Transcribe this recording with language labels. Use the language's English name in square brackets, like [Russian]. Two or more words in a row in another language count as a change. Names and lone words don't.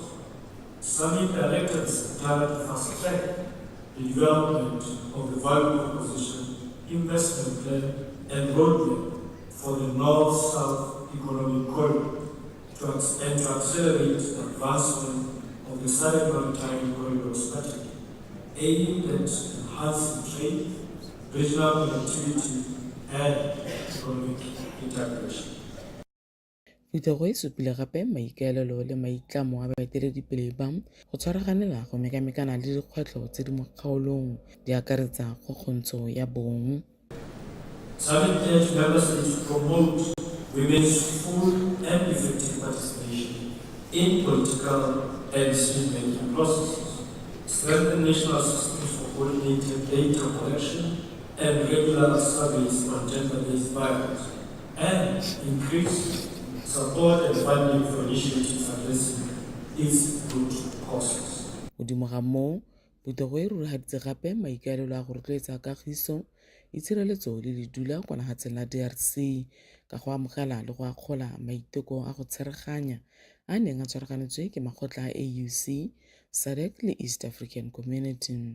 [English] SADC directed the Secretary to fast-track the development of the value proposition, investment plan, and roadmap for the North-South Economic Corridor and to accelerate the advancement of the SADC Maritime Corridor strategy, aimed at enhancing trade, regional connectivity, and economic integration. [Tswana] Phuthego e supile gape maikaelelo le maitlamo a baeteledipele ba go tshwaraganela go mekamekana le dikgwetlho tse di mo kgaolong di akaretsa kgokgontsho ya bong. [English] SADC urged member states to promote women's full and effective participation in political and decision-making processes, strengthen national systems for coordinated data collection and regular surveys on gender-based violence, and increase support and funding for initiatives addressing its root causes. [Tswana] Godimo ga moo, phuthego e rurigaditse gape maikaelelo a go rotloetsa kagiso, itshireletso le ledula kwa lefatsheng la DRC ka go amogela le go akgola maiteko a go tshwaraganya a neng a tshwaraganetswe ke makgotla a AUC, SADC le East African Community.